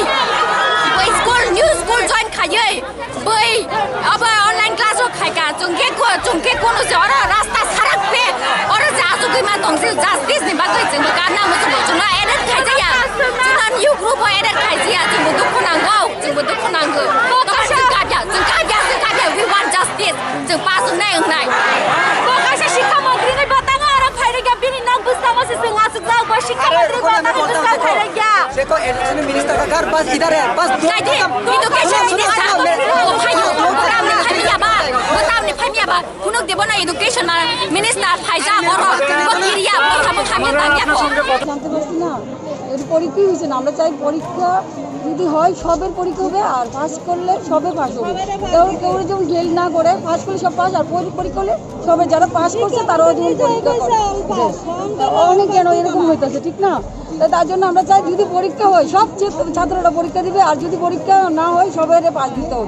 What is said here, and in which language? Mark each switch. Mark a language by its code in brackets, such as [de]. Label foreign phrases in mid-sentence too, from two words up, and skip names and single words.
[brx] स्कुल [en] new school join [brx] खायै बै अब [en] online class [brx] खाइका जोंके कोनो से अर रास्ता सडक पे अर जाजुगैमा दंसे जस्टिस नि बागै जों गाना मोजो जुना एडेट खाइजाया जुना [en] new group added [brx] खाइजाया जों दुख नांगौ जों काबिया [en] we want justice [brx] जों पास नाय होनाय बकासे शिक्षा मन्त्रि नै बताङा आरो फाइरेगा बिनि नाम बुझताङो से जों आसुक जाउ बा शिक्षा मन्त्रि बताङो बुझता फाइरेगा [hi] देखो [en] education minister [hi] का घर बस इधर है बस [en] education minister [brx] कुनुक देबो ना [en] education minister [brx] फाइजा बरो बकिरिया बखाबो खामिया तामिया [bn] জানতে পারছি না এর পরীক্ষা হয়েছে না আমরা চাই পরীক্ষা যদি হয় সবের পরীক্ষা হবে আর পাস করলে সবে পাস হবে কেউ যেমন ফেল না করে পাস করলে সব পাস আর পরীক্ষা হলে সবে যারা পাস করছে তারাও যেমন পরীক্ষা করে অনেক কেন এরকম হইতেছে ঠিক না তার জন্য আমরা চাই যদি পরীক্ষা হয় সব ছাত্ররা পরীক্ষা দিবে আর যদি পরীক্ষা না হয় সবাই পাস দিতে হবে